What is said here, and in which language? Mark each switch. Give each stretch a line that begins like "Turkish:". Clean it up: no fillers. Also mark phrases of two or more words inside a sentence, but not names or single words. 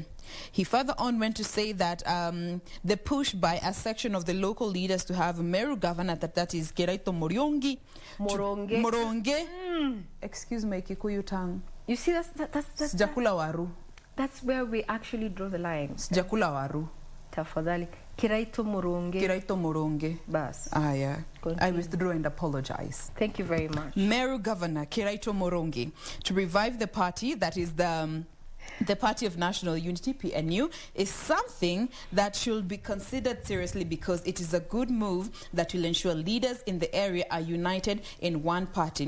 English: He further on went to say that the push by a section of the local leaders to have a Meru governor, that is Kiraito Moronge. Excuse me, Kikuyu tongue. You see, that's
Swahili: Sijakula waru.
English: That's where we actually draw the line.
Swahili: Sijakula waru. Tafadhali. Kiraito Moronge. Bas.
English: Ah, yeah. I withdraw and apologize. Thank you very much. Meru Governor Kiraito Moronge to revive the party, that is the Party of National Unity, PNU, is something that should be considered seriously, because it is a good move that will ensure leaders in the area are united in one party.